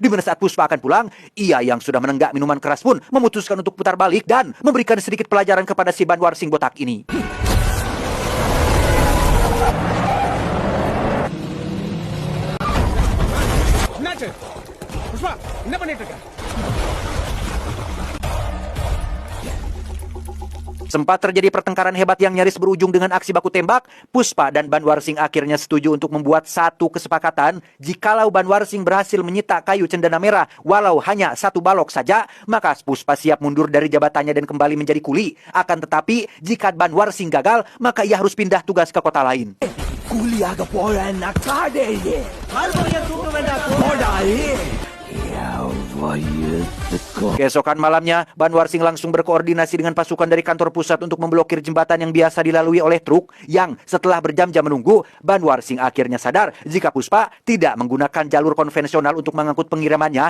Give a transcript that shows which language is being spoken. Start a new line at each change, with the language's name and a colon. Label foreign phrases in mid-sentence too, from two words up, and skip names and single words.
Indonesian: Di mana saat Puspa akan pulang, ia yang sudah menenggak minuman keras pun memutuskan untuk putar balik dan memberikan sedikit pelajaran kepada si Banwar Singh botak ini.
Tamil: Puspa, என்ன பண்ணிட்டு இருக்க?
Indonesian: Sempat terjadi pertengkaran hebat yang nyaris berujung dengan aksi baku tembak. Puspa dan Banwar Singh akhirnya setuju untuk membuat satu kesepakatan. Jikalau Banwar Singh berhasil menyita kayu cendana merah walau hanya 1 balok saja, maka Puspa siap mundur dari jabatannya dan kembali menjadi kuli. Akan tetapi, jika Banwar Singh gagal, maka ia harus pindah tugas ke kota lain.
Tamil: கூலியாக போறேன் நக்காதே மறுபடியும் தூக்க வேண்டாம் போடாதே.
Indonesian: Keesokan malamnya, Banwar Singh langsung berkoordinasi dengan pasukan dari kantor pusat untuk memblokir jembatan yang biasa dilalui oleh truk, yang setelah berjam-jam menunggu, Banwar Singh akhirnya sadar jika Puspa tidak menggunakan jalur konvensional untuk mengangkut pengirimannya.